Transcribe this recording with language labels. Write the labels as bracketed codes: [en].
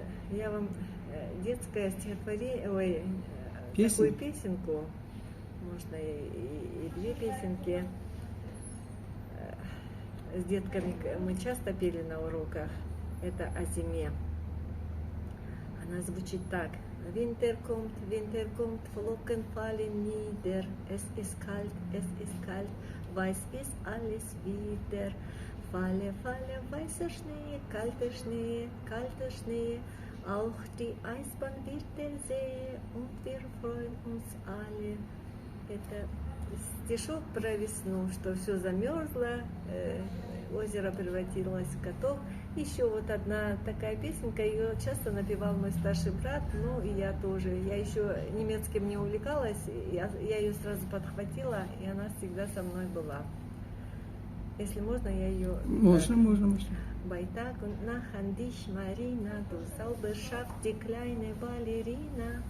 [ru] Я вам детское стихотворение, такую песенку, можно и две песенки. С детками мы часто пели на уроках. Это о зиме. Она звучит так. [de] Winter kommt, Flocken fallen nieder. Es ist kalt, weiß ist alles wieder. Falle, weißer Schnee, kalter Schnee. Auch die Eisbahn wird der See und wir freuen uns alle. [ru] Это стишок про весну, что все замерзло, озеро превратилось в каток. Еще вот одна такая песенка, ее часто напевал мой старший брат, ну и я тоже. Я еще немецким не увлекалась, я ее сразу подхватила, и она всегда со мной была. Если можно, я ее... Можно. [de] Bei Tag und Nacht an dich, Marina, du Zauberschaft, die kleine Ballerina.